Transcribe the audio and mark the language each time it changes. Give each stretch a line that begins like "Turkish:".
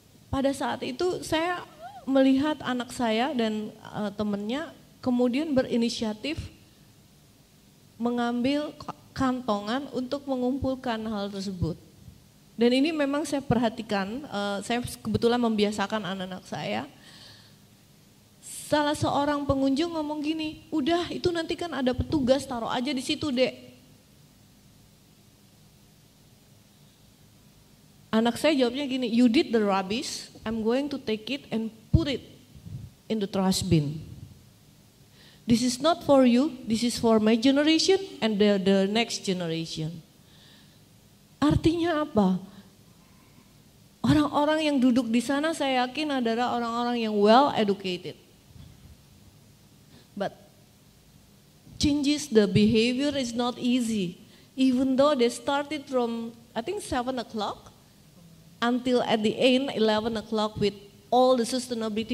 Indonesian: Pada saat itu saya melihat anak saya dan temannya kemudian berinisiatif mengambil kantongan untuk mengumpulkan hal tersebut. Dan ini memang saya perhatikan, saya kebetulan membiasakan anak-anak saya. Salah seorang pengunjung ngomong gini, udah itu nanti kan ada petugas, taruh aja di situ dek. Anak saya jawabnya gini,
English: you did the rubbish, I'm going to take it and put it in the trash bin. This is not for you, this is for my generation and the next generation.
Indonesian: Artinya apa? Orang-orang yang duduk di sana saya yakin adalah orang-orang yang
English: well educated. But changes the behavior is not easy. Even though they started from I think 7 o'clock until at the end 11 o'clock with all the sustainability.